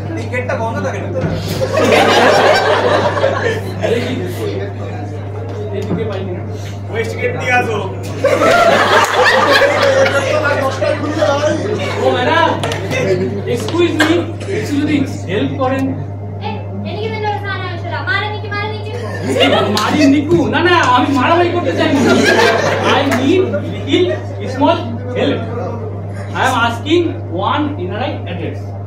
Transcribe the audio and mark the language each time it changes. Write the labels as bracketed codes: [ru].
[bn] গেটটা বন্ধ থাকে না এইদিকে পাইনি ওয়েস্ট গেট দিয়ে আসো ও ম্যাডাম এক্সকিউজ মি একটু যদি হেল্প করেন [ml] എനിക്ക് നിന്റെ ഒരു സാധനം ആവശ്യമില്ല മാറി നിക്ക് [bn] মারি নিকু না না আমি মারামারি করতে চাই না [en] I need little small help I am asking one ইনারাই address